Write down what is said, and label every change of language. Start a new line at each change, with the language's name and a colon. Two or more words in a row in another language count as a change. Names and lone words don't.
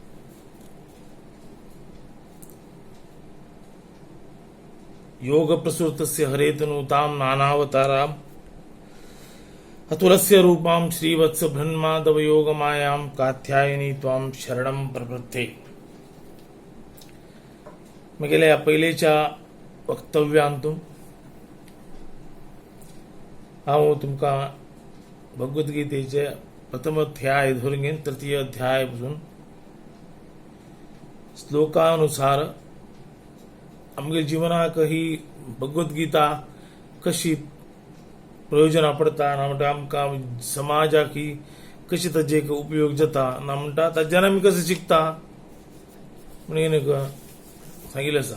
Sanskrit: योगप्रसूतस्य हरेतनुतां नानावताराम् अतुलस्य रूपां श्रीवत्स ब्रह्मादव योगमायां कात्यायनी त्वां शरणं प्रपद्ये।
Konkani: मी गेल्या पहिलेच्या वक्तव्यांतून हांव तुमकां भगवद्गीतेचे प्रथम अध्याय धरून घेवन तृतीय अध्याय पासून श्लोकानुसार आमगे जिवनाक ही भगवद्गीता कशी प्रयोजना पडता ना म्हणटा आमकां समाजाक ही कशी ताजे उपयोग जाता ना म्हणटा ताच्यान आमी कशें शिकता म्हणून सांगिल्लें आसा।